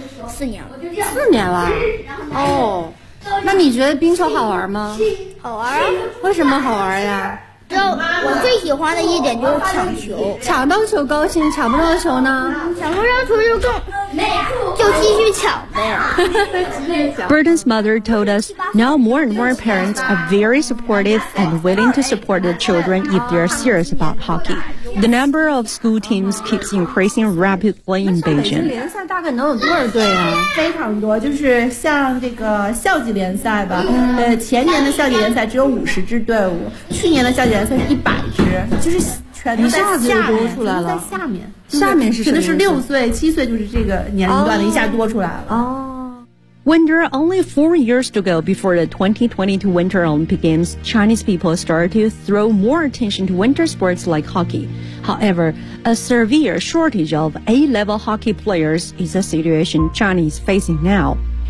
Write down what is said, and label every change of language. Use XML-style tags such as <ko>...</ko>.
<zh>4年了。哦，那你觉得冰球好玩吗？好玩啊。为什么好玩呀？就我最喜欢的一点就是抢球。抢到球高兴，抢不到球呢？抢不到球就更就继续抢呗。</zh> <en>Burton's mother told us now more and more parents are very supportive and willing to support the children if they are serious about hockey. The number of school teams keeps increasing rapidly in Beijing.</en> <zh>联赛大概能有多少队啊？非常多，就是像这个校级联赛吧。前年的校级联赛只有50支队伍，去年的校级联赛是100支，就是。一下子就多出来了，在下面，下面是什么？指的是6岁、7岁，就是这个年龄段的，一下多出来了。</zh> <en>When there are only 4 years to go before the 2022 Winter Olympic Games, Chinese people start to throw more attention to winter sports like hockey. However, a severe shortage of A-level hockey players is a situation China is facing now.</en>